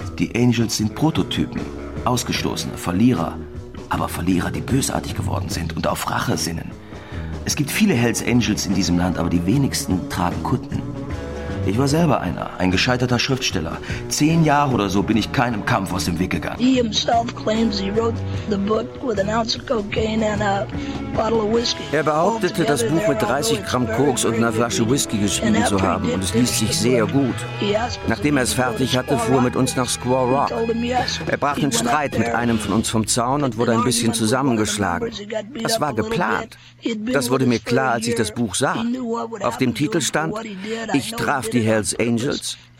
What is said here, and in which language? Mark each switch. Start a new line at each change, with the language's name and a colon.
German: Die Angels sind Prototypen, Ausgestoßene, Verlierer. Aber Verlierer, die bösartig geworden sind und auf Rache sinnen. Es gibt viele Hells Angels in diesem Land, aber die wenigsten tragen Kutten. Ich war selber einer, ein gescheiterter Schriftsteller. 10 Jahre oder so bin ich keinem Kampf aus dem Weg gegangen.
English: He himself claims he wrote the book with an ounce of cocaine and a bottle of whiskey.
German: Er behauptete, das Buch mit 30 Gramm Koks und einer Flasche Whisky geschrieben zu haben, und es liest sich sehr gut. Nachdem er es fertig hatte, fuhr er mit uns nach Squaw Rock. Er brach den Streit mit einem von uns vom Zaun und wurde ein bisschen zusammengeschlagen. Das war geplant. Das wurde mir klar, als ich das Buch sah. Auf dem Titel stand, ich traf die Hells Angels.